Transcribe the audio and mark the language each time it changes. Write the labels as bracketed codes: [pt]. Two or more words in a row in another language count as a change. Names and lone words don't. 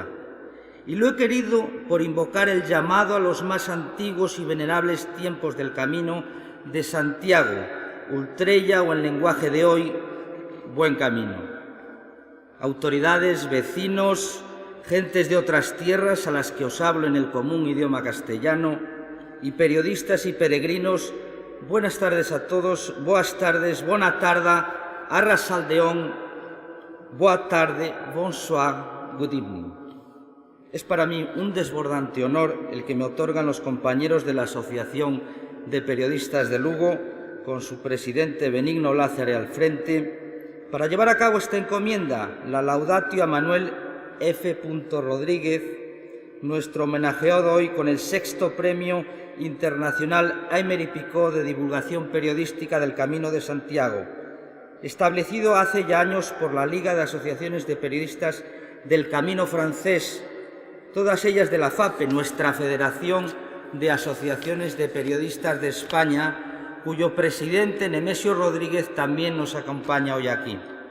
[es] Y lo he querido por invocar el llamado a los más antiguos y venerables tiempos del Camino de Santiago, Ultrella, o en lenguaje de hoy, buen camino. Autoridades, vecinos, gentes de otras tierras a las que os hablo en el común idioma castellano, y periodistas y peregrinos, buenas tardes a todos, [gl] boas tardes, [ca] bona tarda, [es] arrasaldeón, [pt] boa tarde, [en] bonsoir, good evening. [es] Es para mí un desbordante honor el que me otorgan los compañeros de la Asociación de Periodistas de Lugo, con su presidente Benigno Lázaro al frente, para llevar a cabo esta encomienda, la laudatio a Manuel F. Rodríguez, nuestro homenajeado hoy con el sexto Premio Internacional Aymeric Picot de Divulgación Periodística del Camino de Santiago, establecido hace ya años por la Liga de Asociaciones de Periodistas del Camino francés, todas ellas de la FAPE, nuestra Federación de Asociaciones de Periodistas de España, cuyo presidente, Nemesio Rodríguez, también nos acompaña hoy aquí.